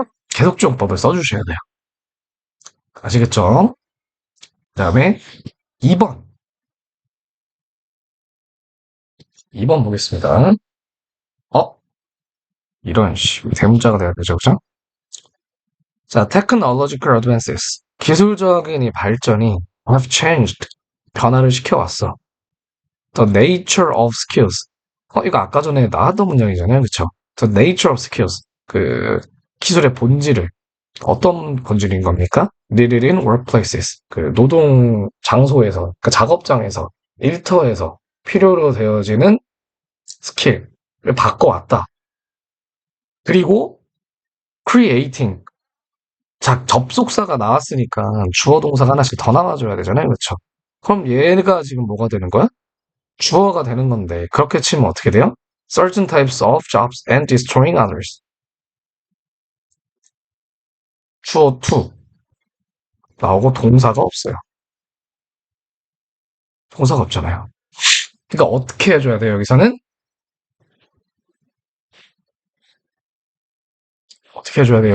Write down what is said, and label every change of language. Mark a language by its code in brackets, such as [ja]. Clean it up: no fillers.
[ko] 계속적용법을 써주셔야 돼요. 아시겠죠? 그 다음에 2번. 2번 보겠습니다. 어? 대문자가 돼야 되죠, 그죠? [en] 자, technological advances. [ko] 기술적인 이 발전이 [en] have changed. [ko] 변화를 시켜왔어. [en] The nature of skills. [ko] 이거 아까 전에 나왔던 문장이잖아요, 그쵸? [en] The nature of skills. [ko] 기술의 본질을. 어떤 본질인 겁니까? [en] Needed in workplaces. [ko] 노동 장소에서, 작업장에서, 일터에서 필요로 되어지는 스킬을 바꿔왔다. 그리고 creating. 접속사가 나왔으니까 주어 동사가 하나씩 더 나와줘야 되잖아요. 그렇죠? 그럼 얘가 지금 뭐가 되는 거야? 주어가 되는 건데 그렇게 치면 어떻게 돼요? [en] Certain types of jobs and destroying others. [ko] 주어 to 나오고 동사가 없어요. 동사가 없잖아요. 그러니까 어떻게 해줘야 돼요? 여기서는 어떻게 해줘야 돼요?